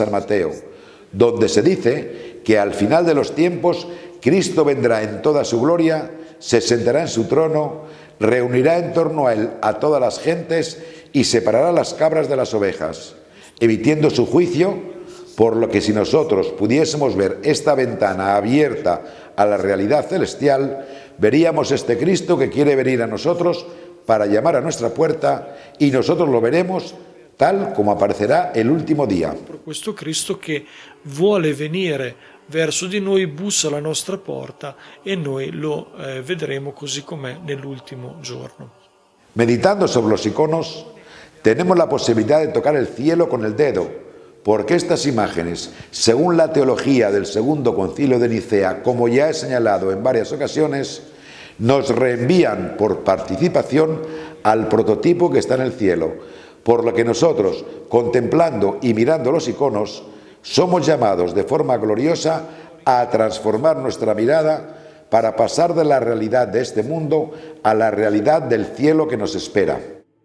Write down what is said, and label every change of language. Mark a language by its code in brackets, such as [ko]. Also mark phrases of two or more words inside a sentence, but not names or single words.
[es] San Mateo, donde se dice que al final de los tiempos Cristo vendrá en toda su gloria, se sentará en su trono, reunirá en torno a él a todas las gentes y separará las cabras de las ovejas, emitiendo su juicio, por lo que si nosotros pudiésemos ver esta ventana abierta a la realidad celestial, veríamos este Cristo que quiere venir a nosotros para llamar a nuestra puerta, y nosotros lo veremos tal [it] come aparecerà l'ultimo dia. Questo Cristo che vuole venire verso di noi, bussa alla nostra porta e noi lo vedremo così com'è nell'ultimo giorno. [es] Meditando sobre los iconos, tenemos la posibilidad de tocar el cielo con el dedo, porque estas imágenes, según la teología del Segundo Concilio de Nicea, como ya he señalado en varias ocasiones, nos reenvían por participación al prototipo que está en el cielo, por lo que nosotros, contemplando y mirando los iconos, somos llamados de forma gloriosa a transformar nuestra mirada para pasar de la realidad de este mundo a la realidad del cielo que nos espera.